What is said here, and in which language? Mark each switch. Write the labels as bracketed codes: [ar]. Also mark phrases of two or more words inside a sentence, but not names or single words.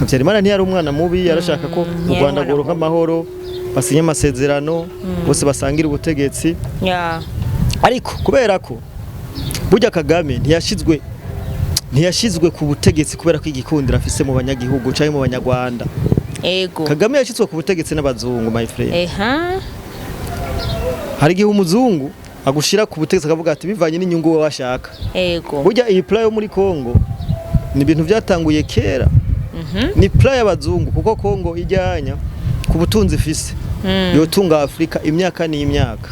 [rn] Havyarimana ntiyari umwana mubi yarashaka ko u Rwanda goronka amahoro basinye amasezerano bose basangira ubutegetsi ya ariko kubera ko burya Kagame ntiyashizwe ku butegetsi kubera ko igikundira afise mu banyagihugu canke mu banyarwanda. Ego. Kagame yashizwe ku butegetsi n'abazungu [en] my friend. Eha. [rn] Hari igihe umuzungu agushira ku butegetsi akavuga ati bivanye n'inyungu we washaka. Ego. Burya iyi plan yo muri Kongo ni ibintu byatanguye kera. Ni plan y'abazungu kuko Kongo ijyanya ku butunzi ifise. Yotunga Afrika imyaka n'imyaka.